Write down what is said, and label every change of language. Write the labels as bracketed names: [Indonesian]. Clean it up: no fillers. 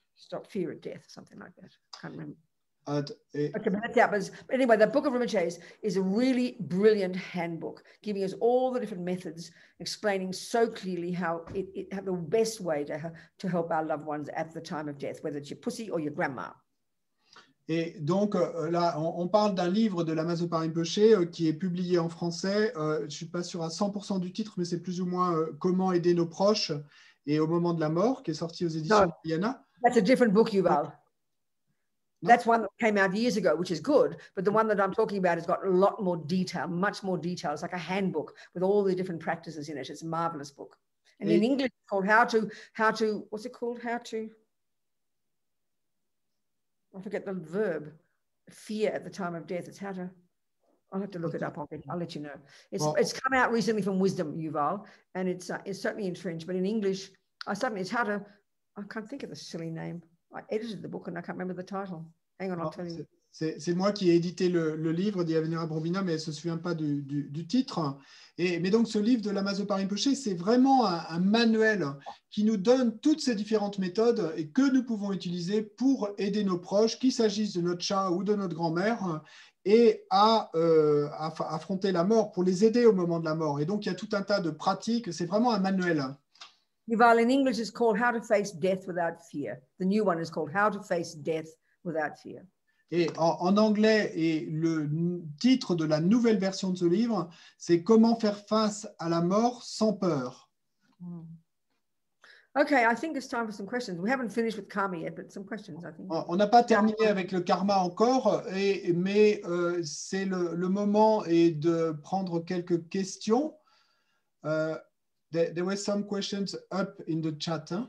[English] Stop fear of death, something like that. I can't remember. Okay, but that's out. But anyway, the Book of Rinpoche's is a really brilliant handbook, giving us all the different methods, explaining so clearly how the best way to help our loved ones at the time of death, whether it's your pussy or your grandma. [French] Et donc là, on parle d'un livre de Lama Zopa Rinpoche qui est publié en français. Je ne suis pas sûr à 100% du titre, mais c'est plus ou moins Comment aider nos proches et au moment de la mort, qui est sorti aux éditions Yana. [English] That's a different book, Yuval. That's one that came out years ago, which is good. But the one that I'm talking about has got a lot more detail, much more detail. It's like a handbook with all the different practices in it. It's a marvelous book. And in English, it's called How to, what's it called? How to, I forget the verb, fear at the time of death. It's how to, I'll have to look it up. I'll let you know. It's come out recently from Wisdom, Yuval, and it's certainly in French, but in English, it's how to, I can't think of the silly name. I edited the book and I can't remember the title. Hang on, I'll tell you. [French] C'est moi qui ai édité le livre d'Ia Venerable Robina, mais elle ne se souvient pas du titre. Mais donc, ce livre de Lama Zopa Rinpoche, c'est vraiment un manuel qui nous donne toutes ces différentes méthodes et que nous pouvons utiliser pour aider nos proches, qu'il s'agisse de notre chat ou de notre grand-mère, et à affronter la mort, pour les aider au moment de la mort. Et donc, il y a tout un tas de pratiques. C'est vraiment un manuel. [English] Yuval, in English, it's called How to Face Death Without Fear. The new one is called How to Face Death Without Fear. [French] Et en anglais, et le titre de la nouvelle version de ce livre, c'est Comment faire face à la mort sans peur. [English] Okay, I think it's time for some questions. We haven't finished with karma yet, but some questions, I think. [French] On n'a pas terminé avec le karma encore, mais c'est le moment de prendre quelques questions. [English] There were some questions up in the chat.